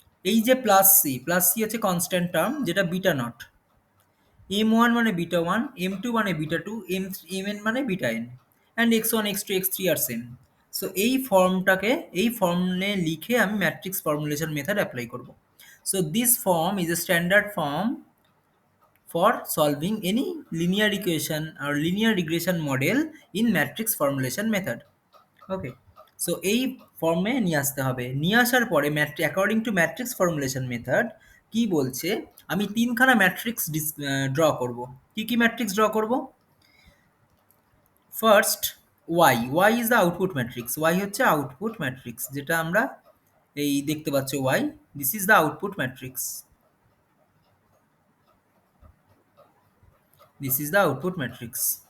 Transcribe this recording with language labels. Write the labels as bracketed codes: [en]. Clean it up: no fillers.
[bn] এই যে plus C হচ্ছে কনস্ট্যান্ট টার্ম, যেটা বিটা নট, m1 মানে বিটা 1, m2 মানে বিটা 2, mn মানে beta n, and x1 x2 x3 আর same. So এই ফর্মটাকে এই ফর্মে লিখে আমি ম্যাট্রিক্স ফর্মুলেশন মেথড অ্যাপ্লাই করব। [en] So this form is a standard form for solving any linear equation or linear regression model in matrix formulation method. [bn] Okay, so এই ফর্মে নিয়ে আসতে হবে। নিয়ে আসার পরে according to matrix formulation method কি বলছে, আমি তিনখানা ম্যাট্রিক্স ড্র করব। কি কি ম্যাট্রিক্স ড্র করব? [en] first y is the output matrix, [bn] y হচ্ছে আউটপুট ম্যাট্রিক্স, যেটা আমরা এই দেখতে পাচ্ছ y, [en] This is the output matrix, this is the output matrix.